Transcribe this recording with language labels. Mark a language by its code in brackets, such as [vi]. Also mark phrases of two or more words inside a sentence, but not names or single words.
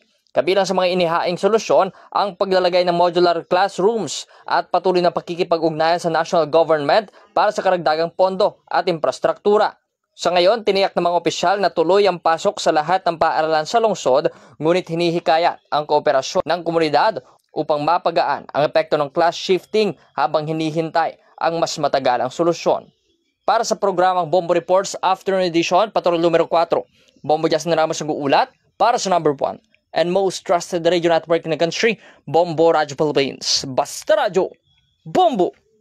[tl] Kabilang sa mga inihaing solusyon ang paglalagay ng [en] modular classrooms [tl] at patuloy na pakikipag-ugnayan sa [en] national government [tl] para sa karagdagang pondo at infrastruktura. Sa ngayon, tiniyak ng mga opisyal na tuloy ang pasok sa lahat ng paaralan sa lungsod, ngunit hinihikayat ang kooperasyon ng komunidad upang mapagaan ang epekto ng [en] class shifting [tl] habang hinihintay ang mas matagalang solusyon. Para sa programang Bombo Reports Afternoon Edition, Patrol numero 4, Bombo Justin Ramos ang uulat para sa [en] number 1 and most trusted radio network in the country, [tl] Bombo Radyo Philippines. Basta Radyo, Bombo!